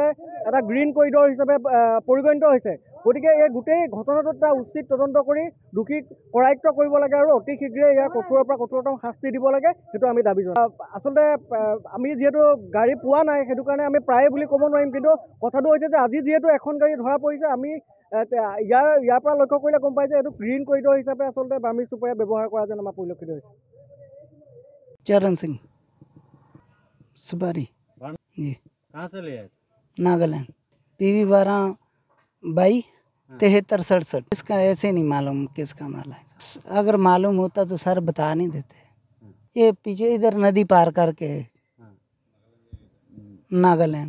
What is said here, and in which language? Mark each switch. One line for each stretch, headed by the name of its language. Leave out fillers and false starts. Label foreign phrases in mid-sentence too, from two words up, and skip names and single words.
Assamese: এটা
English: green corridor
Assamese: হিচাপে পৰিগণিত হৈছে গতিকে এই গোটেই ঘটনাটোত এটা উচিত তদন্ত কৰি দোষীক কৰায়ত্ব কৰিব লাগে আৰু অতি শীঘ্ৰে ইয়াৰ কঠোৰৰ পৰা কঠোৰতম শাস্তি দিব লাগে সেইটো আমি দাবী জনাওঁ আচলতে আমি যিহেতু গাড়ী পোৱা নাই সেইটো কাৰণে আমি প্ৰায়ে বুলি ক'ব নোৱাৰিম কিন্তু কথাটো হৈছে যে আজি যিহেতু এখন গাড়ী ধৰা পৰিছে আমি ইয়াৰ পৰা লক্ষ্য কৰিলে গম পাই যে এইটো
English: green corridor
Assamese: হিচাপে আচলতে বাৰ্মি চুপাৰী ব্যৱহাৰ কৰা যেন আমাৰ পৰিলক্ষিত হৈছে
Hindi: चरण सिंह सुपारी जी कहाँ से ले आए? नागालैंड PV 12-72-67 इसका ऐसे नहीं मालूम किसका माल है अगर मालूम होता तो सर बता नहीं देते ये पीछे इधर नदी पार करके नागालैंड